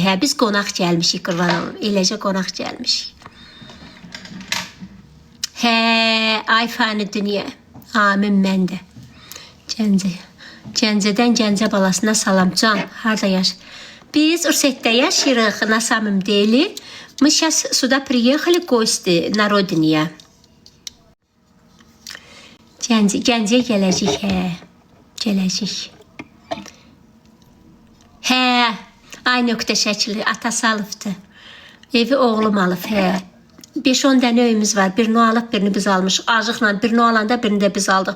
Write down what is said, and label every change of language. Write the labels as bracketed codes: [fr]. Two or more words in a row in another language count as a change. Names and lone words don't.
[az] Hə, biz qonaq gəlmişik, qurban olum. Eləcə qonaq gəlmişik. Hə, ay fani dünya. Amin mən də. Gəncədən Gəncə balasına salam can. Harada yaşayır? Biz Ursetdə yaşayırıq, [ru] на самом деле. Мы сейчас сюда приехали гости на родине. [az] Gəncəyə gələcək, hə. Gələcək. Hə, ay nöqtə şəkili, atası alıbdır. Evi oğlum alıb, hə. 5-10 dənə öyümüz var. Birini alıb, birini biz almışıq. Acıqla birini alanda birini də biz aldıq.